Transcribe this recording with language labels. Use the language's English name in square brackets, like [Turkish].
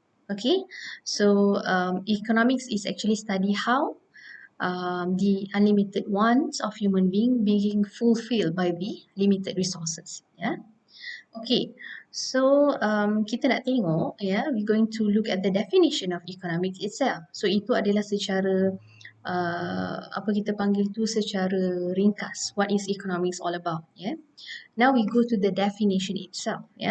[English] Okay, so economics is actually study how the unlimited wants of human being fulfilled by the limited resources. Yeah. Okay, so [Malay] kita nak tengok, [English] we're going to look at the definition of economics itself. [Malay] So itu adalah secara apa kita panggil tu secara ringkas. [English] What is economics all about? Now we go to the definition itself.